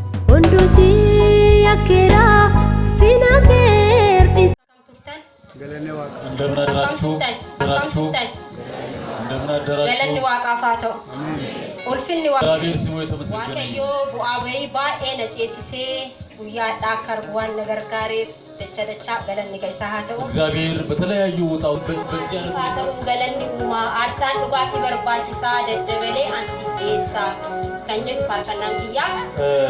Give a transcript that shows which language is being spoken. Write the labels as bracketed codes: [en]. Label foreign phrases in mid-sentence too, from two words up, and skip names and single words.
[om] Hunduu si yakkeera, fina kee hir'isa. Galanni Waaqa. [am] እንደምን አደራችሁ? አደራችሁ? እንደምን አደራችሁ? [om] Galanni Waaqaaf haa ta'u. አሜን። Ulfinni Waaqa. [am] እግዚአብሔር ስሙ የተመሰገነ ይሁን። [om] Waaqayyoo bu'aa bayii baay'ee na ceesisee guyyaa addaa akka argu waan na gargaareef dacha dacha galanni ga isaa haa ta'u. [am] እግዚአብሔር በተለያዩ ውጣ ውረድ በዚህ፣ በዚህ አይነት [om] Haa ta'u galanni uumaa aarsaan dhugaa si barbaachisaa daddabalee an siif dhiyeessaa kan jedhu faarfannaan kiyyaa. እ፣